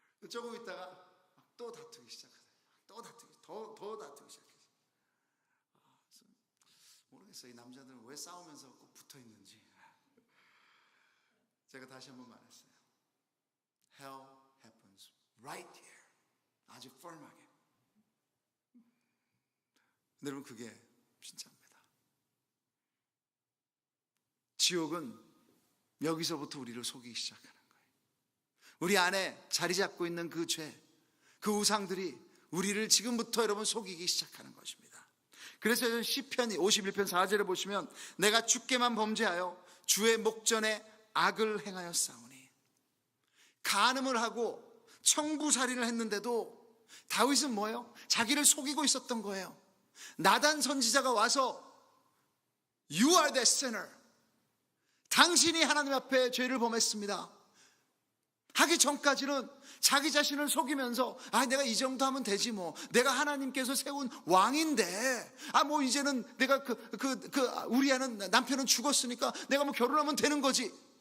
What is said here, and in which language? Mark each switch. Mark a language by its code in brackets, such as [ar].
[ko] 조금 있다가 또 다투기 시작하세요. 또 다투기, 더 다투기 시작했어요. 모르겠어요. 이 남자들은 왜 싸우면서 꼭 붙어 있는지. 제가 다시 한번 말했어요. [en] Hell happens right here. [ko] 아주 firm하게. 여러분, 그게 진짜입니다. 지옥은 여기서부터 우리를 속이기 시작하는 거예요. 우리 안에 자리 잡고 있는 그 죄, 그 우상들이 우리를 지금부터 여러분 속이기 시작하는 것입니다. 그래서 시편 51편 4절에 보시면 내가 주께만 범죄하여 주의 목전에 악을 행하여 싸우니, 간음을 하고 청부살인을 했는데도 다윗은 뭐예요? 자기를 속이고 있었던 거예요. 나단 선지자가 와서 [en] You are the sinner. [ko] 당신이 하나님 앞에 죄를 범했습니다 하기 전까지는 자기 자신을 속이면서 내가 이 정도 하면 되지 내가 하나님께서 세운 왕인데 이제는 내가 우리 아는 남편은 죽었으니까 내가 결혼하면 되는 거지.